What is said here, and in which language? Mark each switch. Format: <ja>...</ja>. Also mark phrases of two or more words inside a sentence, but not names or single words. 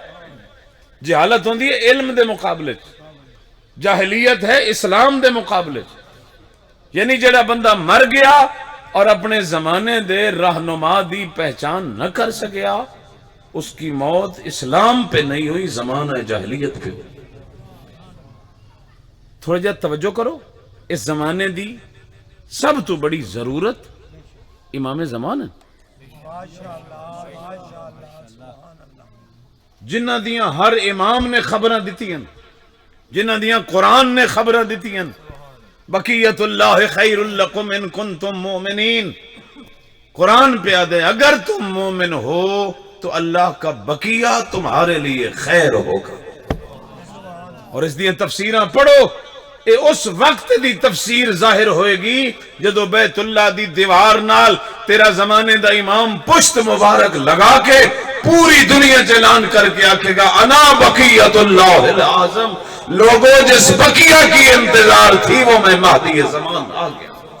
<pa>جہالت ہوندی ہے علم دے مقابلے، جاہلیت ہے اسلام دے مقابلے، یعنی جڑا بندہ مر گیا اور اپنے زمانے دے رہنما دی پہچان نہ کر سکیا،</pa> <ur>اس کی موت اسلام پہ نہیں ہوئی، زمانہ جاہلیت پہ ہوئی۔</ur> <pa>تھوڑا جا توجہ کرو، اس زمانے دی سب تو بڑی ضرورت امام زمان ہے جنہ دیاں ہر امام نے خبراں دتی ہیں، جنہ دیاں قرآن نے خبراں دتی ہیں،</pa> <ar>بقیت اللہ خیر لکم ان کنتم مومنین،</ar> <pa>قرآن پہ آدھے</pa> <ur>اگر تم مومن ہو تو اللہ کا بقیہ تمہارے لیے خیر ہوگا۔</ur> <pa>اور اس دیاں تفسیراں پڑھو، اے اس وقت دی تفسیر ظاہر ہوئے گی جدو بیت اللہ دی دیوار نال تیرا زمانے دا امام پشت مبارک لگا کے پوری دنیا چلان کر کے آکھے گا</pa> <ar>انا بقیت اللہ العظم،</ar> <ur>لوگوں جس بقیہ کی انتظار تھی وہ میں مہدی زمان آ گیا۔</ur>